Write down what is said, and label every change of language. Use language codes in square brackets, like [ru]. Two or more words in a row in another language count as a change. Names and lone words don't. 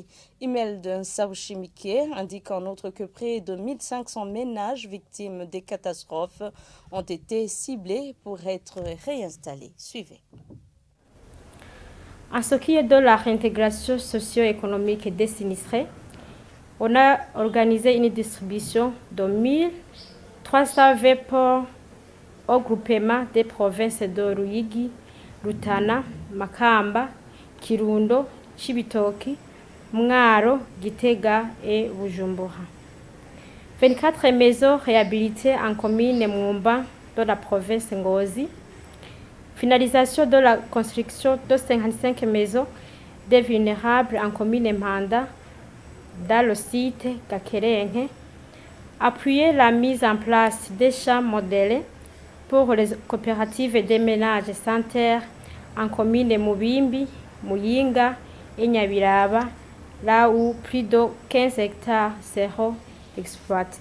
[fr] Imelda Saouchimike indique en outre que près de 1500 ménages victimes des catastrophes ont été ciblés pour être réinstallés. Suivez. En ce qui est de la réintégration socio-économique des sinistrés, on a organisé une distribution de 1320 ports au groupement des provinces de Ruyigi, Rutana, Makamba, Kirundo, Chibitoki, Mwaro, Gitega et Bujumbura. 24 maisons réhabilitées en commune Mwumba de la province Ngozi. Finalisation de la construction de 55 maisons des vulnérables en commune Manda dans le site Gakerenye. Appuyer la mise en place des champs modèles pour les coopératives des ménages sans terre en commune Mubimbi, Muyinga et Nyabiraba, là où plus de 15 hectares seront exploités.